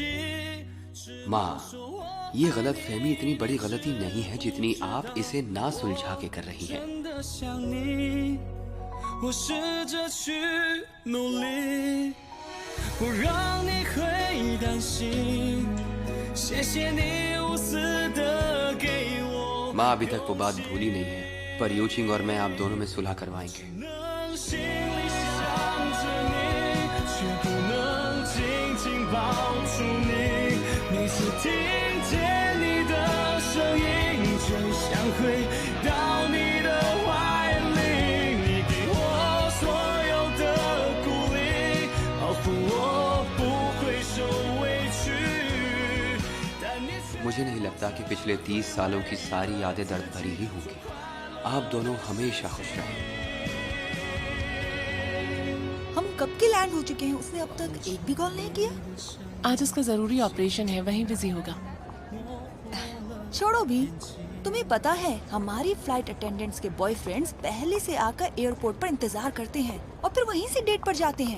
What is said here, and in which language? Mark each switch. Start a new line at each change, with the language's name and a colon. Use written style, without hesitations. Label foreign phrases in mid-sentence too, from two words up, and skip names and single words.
Hindi: माँ, ये गलत फहमी इतनी बड़ी गलती नहीं है जितनी आप इसे ना सुलझा के कर रही हैं।
Chinese: 真的想你我试着去努力不让你会担心谢谢你无私的给我
Hindi: माँ अभी तक वो बात भूली नहीं है, पर यूचिंग और मैं आप दोनों में सुलह करवाएंगे।
Chinese: 能心里想着你却不能紧紧抱住你每次听见你的声音就像回到你的怀里你给我所有的鼓励保护我不会受委屈但你
Hindi: मुझे नहीं लगता कि पिछले 30 सालों की सारी यादें दर्द भरी ही होंगी। आप दोनों हमेशा खुश रहें। हम कब के लैंड हो चुके हैं? उसने अब तक एक भी कॉल नहीं किया। आज उसका जरूरी ऑपरेशन है, वहीं बिजी होगा। छोड़ो भी, तुम्हें पता है हमारी
English: flight attendants
Hindi: के बॉयफ्रेंड्स पहले से आकर एयरपोर्ट पर इंतजार करते हैं और फिर वहीं से डेट पर जाते हैं।